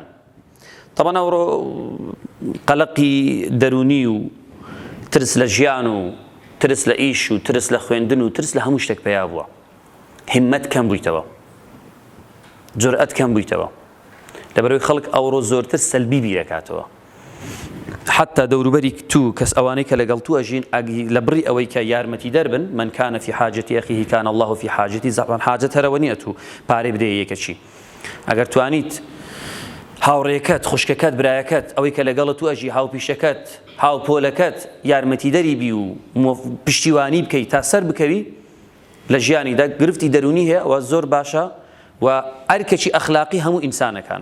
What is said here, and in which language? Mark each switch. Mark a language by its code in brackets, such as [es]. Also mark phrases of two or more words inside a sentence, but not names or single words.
[ckb] طبعا ئەوڕۆ قەلەقی دەرونی و ترس لە ژیان و ترس لە ئیش و ترس لە خوێندن و ترس لە هەموو شتێک پێیا بووە. هیممەت کەم بوویتەوە، جورئەت کەم بوویتەوە، لەبەرەوەی خەڵک ئەوڕۆ زۆرتر سەلبی بیرەکاتەوە. حتى دەوروبەری تو کەس ئەوانەی کە لەگەڵ تو ئەژین لە بڕی ئەوەی کە یارمەتی دەربن، [ar] من كان في حاجة أخيه كان الله في حاجتي. [ckb] زعما حاجەت هەرەوە نییە تو پارەی بدەیە یەکەچی. ئەگەر توانیت هاوڕێکەت، خوشکەکەت، برایەکەت، ئەوەی کە لەگەڵ تو ئەژی، هاوپیشەکەت، هاوپۆلەکەت یارمەتی دەری بی و پشتیوانی بکەیت تا سەر بکەوی لە ژیانیدا، گرفتی دەرونی هەیە و زۆر باشە و ئەرکێکی ئەخلاقی هەموو ئینسانەکانە.